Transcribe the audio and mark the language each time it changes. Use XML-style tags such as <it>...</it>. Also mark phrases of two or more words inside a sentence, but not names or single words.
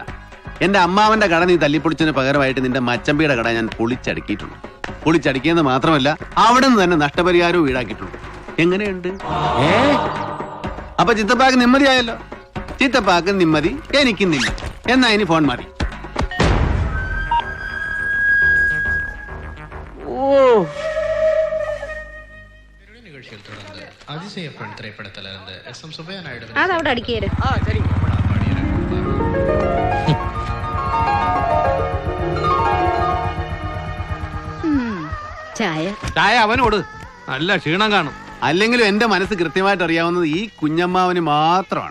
<ml>എന്റെ അമ്മാവന്റെ കട നീ തല്ലിപ്പൊളിച്ചതിന് പകരമായിട്ട് നിന്റെ മച്ചമ്പിയുടെ കട ഞാൻ പൊളിച്ചടുക്കിയിട്ടുണ്ട്. പൊളിച്ചടുക്കിയെന്ന് മാത്രമല്ല, അവിടെ നിന്ന് തന്നെ നഷ്ടപരിഹാരവും ഈടാക്കിയിട്ടുണ്ട്. എങ്ങനെയുണ്ട്? അപ്പൊ ചിത്തപ്പാക്ക് നിമ്മതിയായല്ലോ. ചിത്തപ്പാക്ക് നിമ്മതി, എനിക്ക് നിമ്മതി. എന്നാ ഇനി ഫോൺ മാറി.</ml> <ta>நிகழ்ச்சியில் தொடர்ந்து அதிசய பெண் திரைப்படத்தில் இருந்து எஸ்.எம். சுப்பையா நாயுடு அது അവിടെ அடிக்கிறது ചായ</ta> <ml>ചായ അവനോട്. നല്ല ക്ഷീണം കാണും. അല്ലെങ്കിലും എന്റെ മനസ്സ് കൃത്യമായിട്ട് അറിയാവുന്നത് ഈ കുഞ്ഞമ്മാവന് മാത്രമാണ്.</ml>